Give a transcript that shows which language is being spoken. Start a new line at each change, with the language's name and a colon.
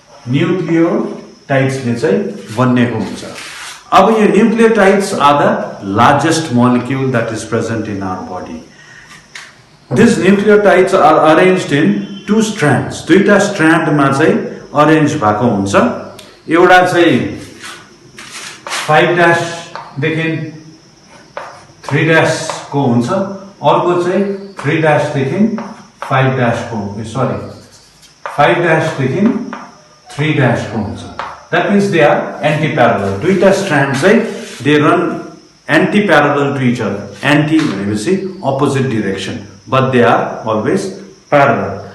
Nepali: Nucleotides ले चाहिँ बनेको हुन्छ. अब यो
English: Nucleotides are the largest molecule that is present in our body. These nucleotides are arranged in two strands.
Nepali: दुईटा स्ट्रान्ड मा चाहिँ अरेन्ज भएको हुन्छ. एउटा चाहिँ 5' देखि 3' को हुन्छ, अर्को चाहिँ 3' देखि 5' को, सरी 5' देखि 3' को हुन्छ.
English: That means they are anti-parallel.
Nepali: दुईटा स्ट्रान्ड चाहिँ
English: they run anti-parallel to each other. Anti
Nepali: भनेपछि
English: opposite direction, but they are always parallel.